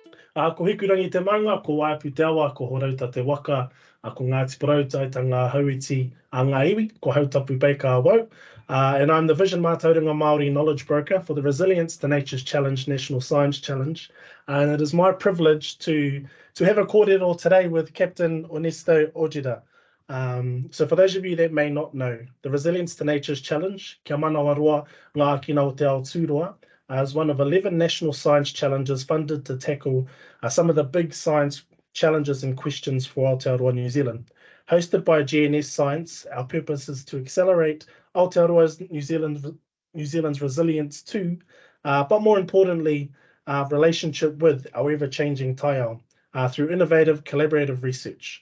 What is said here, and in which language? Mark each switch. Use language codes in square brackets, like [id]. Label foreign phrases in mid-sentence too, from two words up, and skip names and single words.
[mi] Ko hikurangi te manga, ko waipu te awa, ko horauta te waka, ko Ngāti Porauta, ta ngā hauiti a ngā iwi, ko hautapu Baker Wau. [en] And I'm the Vision Mātauranga Māori Knowledge Broker for the Resilience to Nature's Challenge National Science Challenge. And it is my privilege to have a kōrero today with Captain Ernesto Ojeda. So for those of you that may not know, the Resilience to Nature's Challenge, [mi] kia manawa roa ngā kina o te Aotearoa, [en] is one of 11 national science challenges funded to tackle some of the big science challenges and questions for Aotearoa New Zealand. Hosted by GNS Science, our purpose is to accelerate Aotearoa's New Zealand's resilience to, but more importantly, relationship with our ever-changing taiao through innovative collaborative research.